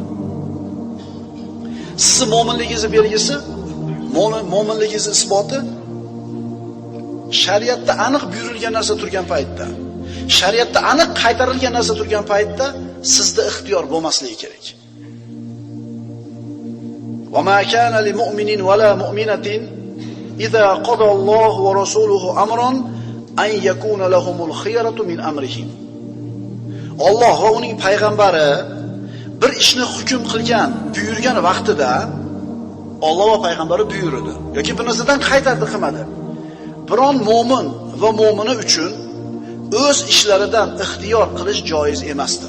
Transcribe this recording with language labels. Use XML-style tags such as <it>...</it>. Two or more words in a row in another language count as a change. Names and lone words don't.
<uz>Sizni mo'minligingizni belgisi, mo'minligingizni isboti shariatda aniq buyurilgan narsa turgan paytda, shariatda aniq qaytarilgan narsa turgan paytda sizda ixtiyor bo'lmasligi kerak.</uz> <ar>وما كان للمؤمنين ولا مؤمنة إذا قضى الله ورسوله أمرا أن يكون لهم الخيرة من أمرهم.</ar> <uz>Alloh va uning payg'ambari bir ishni hukm qilgan, buyurgan vaqtida Alloh va payg'ambari buyurdi yoki bir narsadan qaytardi, qilmadi. Biron mo'min va mo'mina uchun o'z ishlaridan ixtiyor qilish joiz emasdir.</uz>